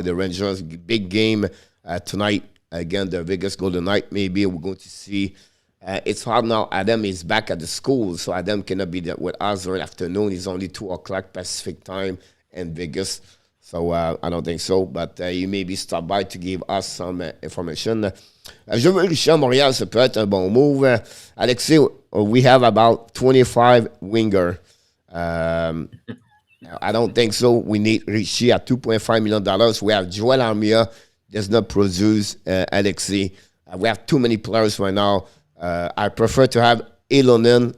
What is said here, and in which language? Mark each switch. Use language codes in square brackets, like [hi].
[en] And the Rangers, big game tonight. Again, the Vegas Golden Knight. Maybe we're going to see. It's hard now. Adam is back at the school, so Adam cannot be there with us this afternoon. It's only 2 o'clock Pacific time in Vegas. So I don't think so. But you maybe stop by to give us some information. [fr] Je veux Richard Montréal, ça peut être un bon move. [en] Alexis, we have about 25 winger. I don't think so. We need Richie at $2.5 million. We have Joel Armia, does not produce Alexis. We have too many players right now. I prefer to have Ilonen.